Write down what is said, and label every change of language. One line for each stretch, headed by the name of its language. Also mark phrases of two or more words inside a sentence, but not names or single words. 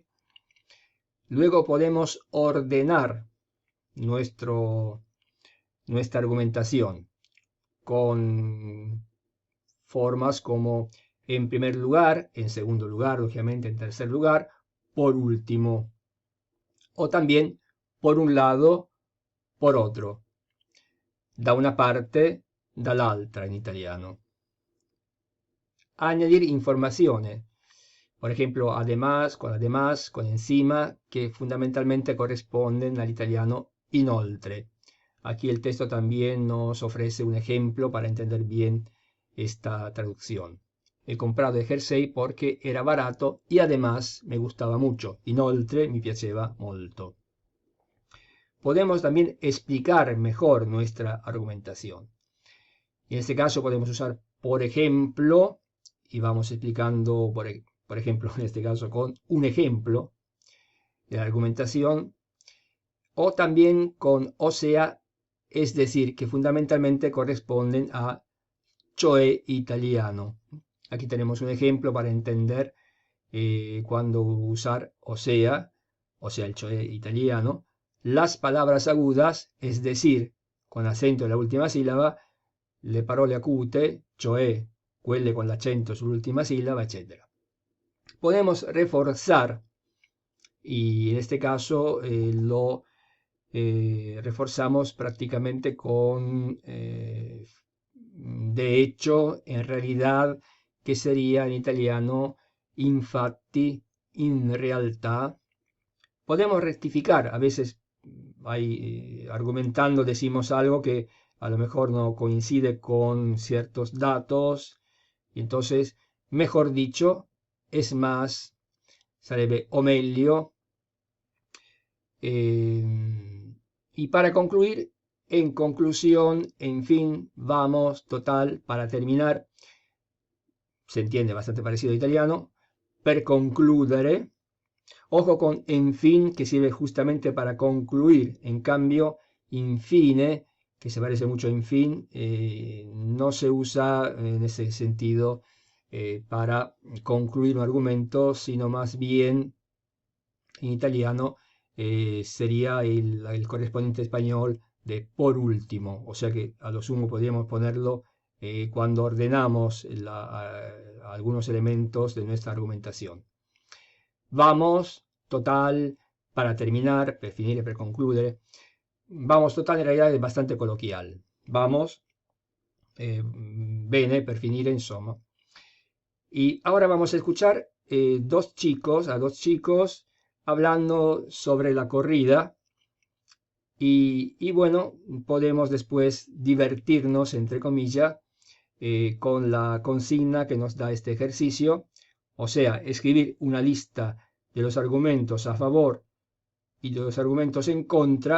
Spanish: Luego podemos ordenar nuestra argumentación con formas como en primer lugar, en segundo lugar, lógicamente en tercer lugar, por último, o también por un lado, por otro,
Italian: da una parte, dall'altra in italiano.
Spanish: Añadir informaciones. Por ejemplo, además, con encima, que fundamentalmente corresponden al italiano inoltre. Aquí el texto también nos ofrece un ejemplo para entender bien esta traducción. He comprado el jersey porque era barato y además me gustaba mucho.
Italian: Inoltre mi piaceva molto.
Spanish: Podemos también explicar mejor nuestra argumentación. En este caso podemos usar por ejemplo, y vamos explicando por ejemplo, en este caso con un ejemplo de la argumentación, o también con o sea, es decir, que fundamentalmente corresponden a cioè italiano. Aquí tenemos un ejemplo para entender cuándo usar o sea el cioè italiano. Las palabras agudas, es decir, con acento en la última sílaba,
Italian: le parole acute, cioè quelle con l'accento sull'ultima sílaba, etc.
Spanish: Podemos reforzar, y en este caso lo reforzamos prácticamente con de hecho, en realidad, que sería en italiano
Italian: infatti, in realtà.
Spanish: Podemos rectificar, a veces argumentando decimos algo que a lo mejor no coincide con ciertos datos, y entonces, mejor dicho, es más,
Italian: sarebbe o meglio.
Spanish: Y para concluir, en conclusión, en fin, vamos, total, para terminar, se entiende bastante parecido a italiano, per
Italian: concludere,
Spanish: ojo con en fin, que sirve justamente para concluir, en cambio, infine, que se parece mucho a en fin, no se usa en ese sentido para concluir un argumento, sino más bien en italiano sería el correspondiente español de por último, o sea que a lo sumo podríamos ponerlo cuando ordenamos algunos elementos de nuestra argumentación. Vamos, total, para terminar,
Italian: per finire, per concludere.
Spanish: Vamos, total, en realidad es bastante coloquial. Vamos,
Italian: bene, per finire, insomma.
Spanish: Y ahora vamos a escuchar a dos chicos hablando sobre la corrida y bueno, podemos después divertirnos, entre comillas, con la consigna que nos da este ejercicio, o sea, escribir una lista de los argumentos a favor y de los argumentos en contra.